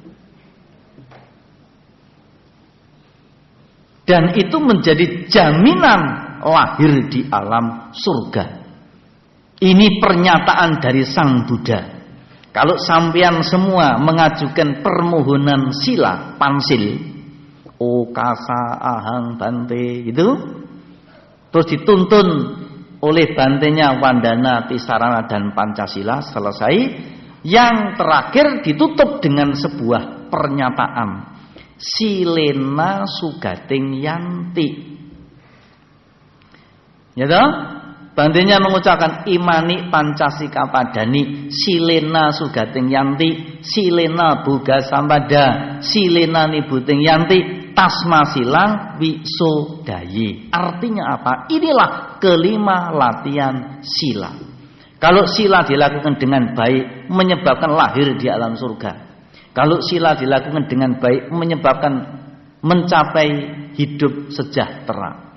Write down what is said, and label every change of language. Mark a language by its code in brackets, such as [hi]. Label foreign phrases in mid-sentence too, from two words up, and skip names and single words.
[id] Dan itu menjadi jaminan lahir di alam surga. Ini pernyataan dari Sang Buddha. Kalau sampean semua mengajukan permohonan sila, pansil, [pi] okasa ahang bante, [id] gitu, terus dituntun oleh bantenya Wandana, Tisarana, dan Pancasila, selesai. Yang terakhir ditutup dengan sebuah pernyataan, [pi] silena sugating yanti. [id] Ya toh? Bantenya mengucapkan [pi] imani pancasika padani, silena sugating yanti, silena buga sampada, silena nibuting yanti, tasma silang wisodayi. [id] Artinya apa? Inilah kelima latihan sila. Kalau sila dilakukan dengan baik, menyebabkan lahir di alam surga. Kalau sila dilakukan dengan baik, menyebabkan mencapai hidup sejahtera.